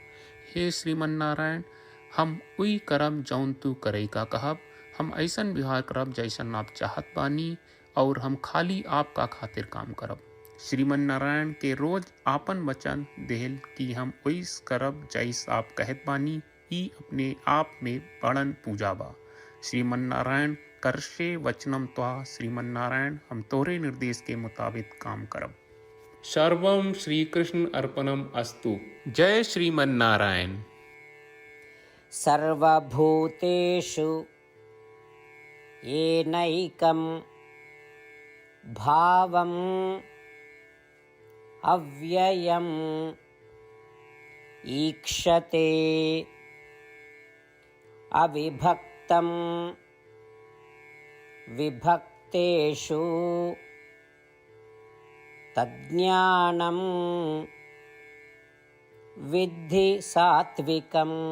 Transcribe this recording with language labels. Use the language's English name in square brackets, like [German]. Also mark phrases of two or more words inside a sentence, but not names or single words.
[Bhojpuri] हे श्रीमन नारायण, हम उई करम जौन तू करे का कहब। हम ऐसन व्यवहार करब जैसन आप चाहत बानी और हम खाली आपका खातिर काम करब। श्रीमन नारायण के रोज आपन वचन देहल कि हम ओइस करब जैस आप कहत बानी। ई अपने आप में बड़न पूजा बा। [Sanskrit] श्रीमन नारायण, करशे वचनम त्वा। [Bhojpuri] श्रीमन नारायण, हम तोरे निर्देश के मुताबिक काम करब। [Sanskrit] सर्वम श्री कृष्ण अर्पणम अस्तु। जय श्रीमन नारायण। सर्वभूतेषु येनैकं भावम् अव्ययम् ईक्षते अविभक्तं विभक्तेषु तज्ज्ञानं विद्धि सात्विकम्।